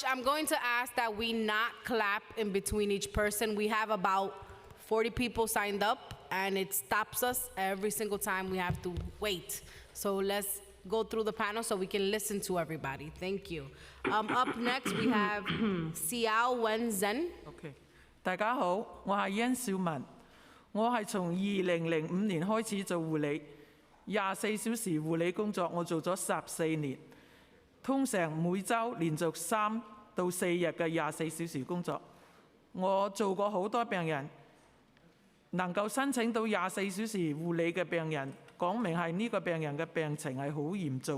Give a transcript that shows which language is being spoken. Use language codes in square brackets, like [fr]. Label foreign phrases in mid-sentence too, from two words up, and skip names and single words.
[en] I'm going to ask that we not clap in between each person. We have about 40 people signed up, and it stops us every single time we have to wait. So let's go through the panel so we can listen to everybody. Thank you. Up next, we have Xiao Wenzhen. Okay. [yue] 大家好，我係殷小文，我係從2005年開始做護理，24小時護理工作我做咗14年。通常每週連續3到4日嘅24小時工作，我做過好多病人，能夠申請到24小時護理嘅病人，講明係呢個病人嘅病情係好嚴重。